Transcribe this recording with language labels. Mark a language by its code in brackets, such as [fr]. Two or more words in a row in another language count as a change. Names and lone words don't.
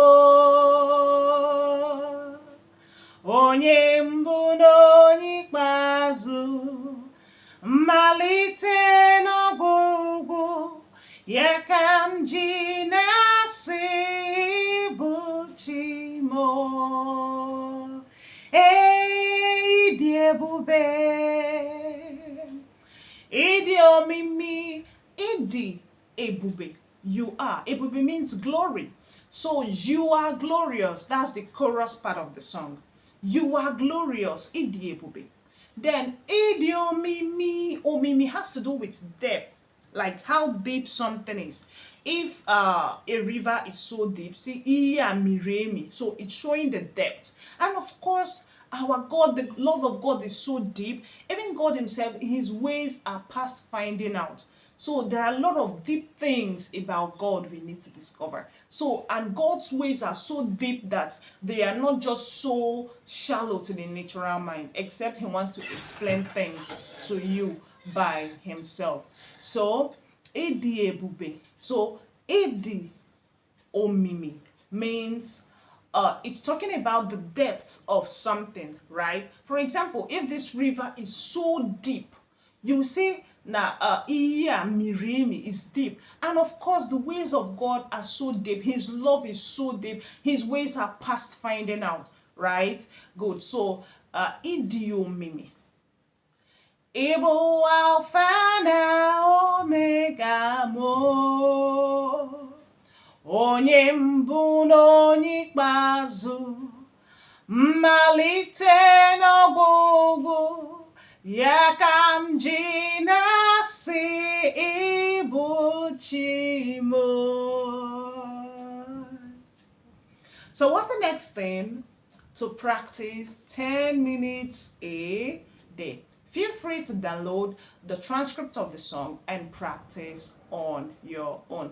[ig] onye mbụ na onye ikpeazụ, mmalite n'ọgwụgwụ, ya ka m ji na-asị ịbụ chi m. Ịdị ebube, ịdị omimi, ịdị ebube. [en] You are. Ebube means glory. So you are glorious. That's the chorus part of the song. You are glorious. [ig] Ịdị ebube. Then ịdị omimi. [en] Omimi has to do with depth, like how deep something is. If a river is so deep, see, [ig] iya miremi, [en] so it's showing the depth. And of course, our God, the love of God is so deep. Even God himself, his ways are past finding out. So there are a lot of deep things about God we need to discover. So, and God's ways are so deep that they are not just so shallow to the natural mind, except he wants to explain things to you by himself. So, [ig] ịdị ebube. [en] So, [ig] ịdị omimi [en] means it's talking about the depth of something, right? For example, if this river is so deep, you will say [ig] iya mirimi [en] is deep. And of course, the ways of God are so deep. His love is so deep. His ways are past finding out, right? Good. So, [ig] ịdị omimi. Ịbụ Alfa na Omega m, onye mbụ na onye ikpeazụ, mmalite n'ọgwụgwụ, ya ka m ji na-asị ịbụ chi m. [en] So what's the next thing? To practice 10 minutes a day. Feel free to download the transcript of the song and practice on your own.